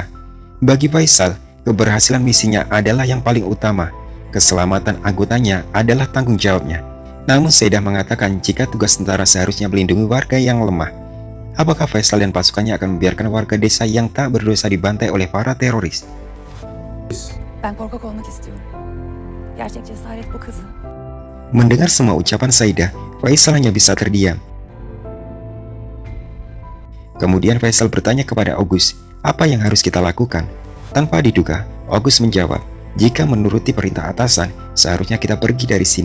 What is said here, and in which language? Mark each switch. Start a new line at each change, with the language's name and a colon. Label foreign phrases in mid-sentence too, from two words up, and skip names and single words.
Indonesian: Bagi Faisal, keberhasilan misinya adalah yang paling utama. Keselamatan anggotanya adalah tanggung jawabnya. Namun Saidah mengatakan jika tugas tentara seharusnya melindungi warga yang lemah. Apakah Faisal dan pasukannya akan membiarkan warga desa yang tak berdosa dibantai oleh para teroris?
Turkish: Ben korkak olmak istiyorum. Gerçek cesaret bu kızım.
Indonesian: Mendengar semua ucapan Saidah, Faisal hanya bisa terdiam. Kemudian Faisal bertanya kepada Agus, apa yang harus kita lakukan? Tanpa diduga, Agus menjawab, jika menuruti perintah atasan, seharusnya kita pergi dari sini.